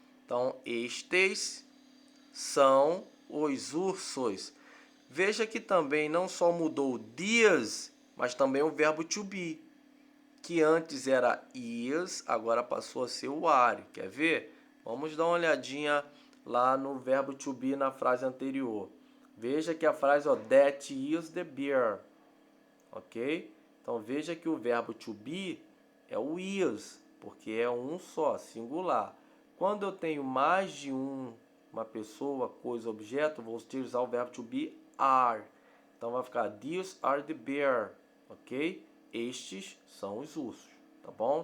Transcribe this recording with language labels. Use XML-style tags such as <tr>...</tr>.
<pt>Então, estes são os ursos. Veja que também não só mudou dias, mas também o verbo to be, que antes era is, agora passou a ser o are. Quer ver? Vamos dar uma olhadinha lá no verbo to be na frase anterior. Veja que a frase, ó,</pt> <en>that is the beer,</en> <pt>ok? Então veja que o verbo to be é o is, porque é um só, singular. Quando eu tenho mais de uma pessoa, coisa, objeto, vou utilizar o verbo to be are. Então vai ficar</pt> <en>these are the bear,</en> <pt>ok? Estes são os ursos, tá bom?</pt>